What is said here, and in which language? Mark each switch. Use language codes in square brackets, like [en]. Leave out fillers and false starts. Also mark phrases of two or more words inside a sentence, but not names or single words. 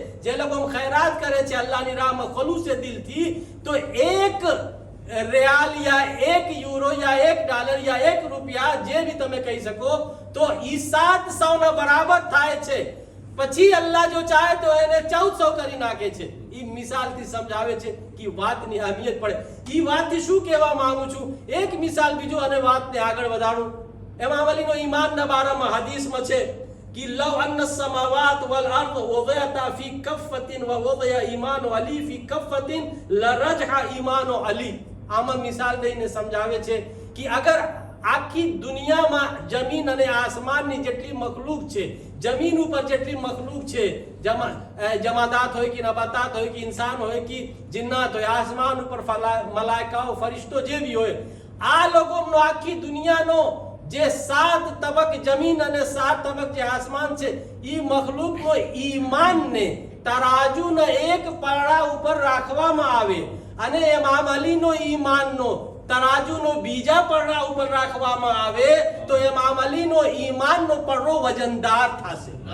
[gu] જે લોકો ખૈરાત કરે છે અલ્લાહની રાહમાં ખુલૂસે દિલથી, તો એક રિયાલ યા એક યુરો યા એક ડોલર યા એક રૂપિયા, જે બી તમે કહી શકો, તો ઈ 700 ના બરાબર થાય છે. પછી અલ્લાહ જો ચાહે તો એને 1400 કરી નાખે છે. ઈ મિસાલથી સમજાવે છે કે વાતની અહેમિયત પડે. ઈ વાતથી શું કહેવા માંગુ છું? એક મિસાલ બીજો અને વાતને આગળ વધારું. ઇમામ અલીનો ઈમાનના બારામાં હદીસમાં છે [ar] کہ لو ان السماوات والارض وضعتا فی کفۃ ووضع ایمان علی فی کفۃ لرجح ایمان علی. [gu] આમાં મિસાલ દઈને સમજાવે છે કે અગર આખી દુનિયામાં જમીન અને આસમાનની જેટલી મખલૂક છે, જમીન ઉપર જેટલી મખલૂક છે, જમાદાત હોય કે નબાતાત હોય કે ઇન્સાન હોય કે જિન્નાત હોય, આસમાન ઉપર મલાઈકાઓ ફરિશ્તો જે બી હોય, આ લોકોનો આખી દુનિયાનો જે 7 તબક જમીન અને 7 તબક જે આસમાન છે, ઈ મખલૂકનો ઈમાનને તરાજુના એક પલડા ઉપર રાખવામાં આવે અને ઇમામ અલીનો ઈમાનનો તરાજુનો બીજા પલડા ઉપર રાખવામાં આવે તો ઇમામ અલીનો ઈમાનનો પલડો વજનદાર થશે.